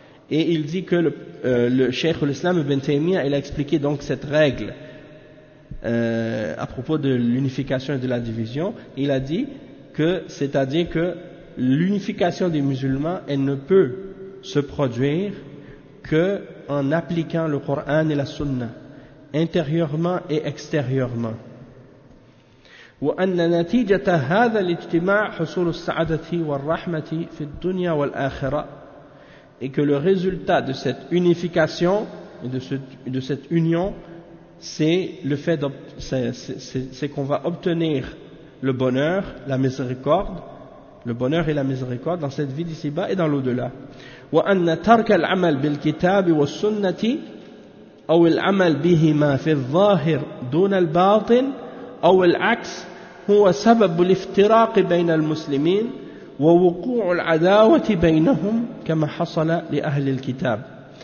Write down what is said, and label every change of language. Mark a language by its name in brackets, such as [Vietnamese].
[French] Et il dit que le Cheikh l'Islam Ibn Taymiyyah, il a expliqué donc cette règle à propos de l'unification et de la division. Il a dit que c'est-à-dire que l'unification des musulmans, elle ne peut se produire que en appliquant le Coran et la Sunna intérieurement et extérieurement. [Arabic] وأن نتيجة هذا الاجتماع حصول السعادة والرحمة في الدنيا والآخرة. [French] Et que le résultat de cette unification et de cette union, c'est le fait c'est qu'on va obtenir le bonheur, la miséricorde, le bonheur et la miséricorde dans cette vie d'ici-bas et dans l'au-delà. [Arabic] وأن ترك العمل بالكتاب والسنة أو العمل بهما في الظاهر دون الباطن أو العكس هو سبب الافتراق بين المسلمين ووقوع العداوة بينهم كما حصل لأهل الكتاب.